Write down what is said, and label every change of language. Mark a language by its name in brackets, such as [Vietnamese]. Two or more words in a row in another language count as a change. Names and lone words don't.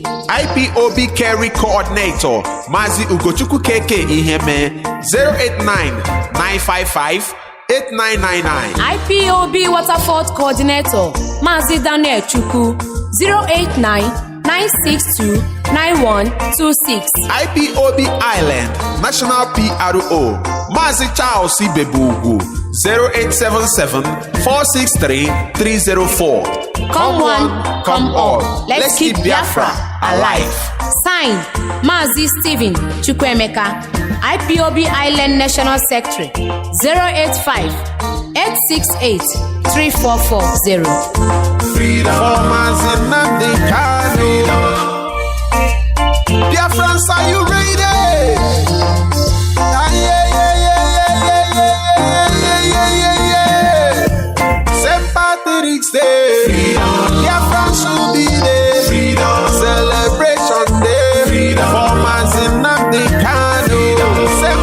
[English] IPOB Kerry Coordinator Mazi Ugochukwu KK Iheme 089-955-8999. IPOB Waterford Coordinator Mazi Daniel Chukwu 089-962-9126. IPOB Island National PRO Mazi Charles Ibebugu 0877-463-304. Come one, come all. Let's keep Biafra alive. Signed, Mazi Stephen Chukwemeka, IPOB Island National Secretary 085-868-3440. Freedom for Mazi Nnamdi Kanu. Biafrans, are you ready? St. Patrick's Day. Biafrans should be there. Celebration Day. For Mazi Nnamdi Kanu. St.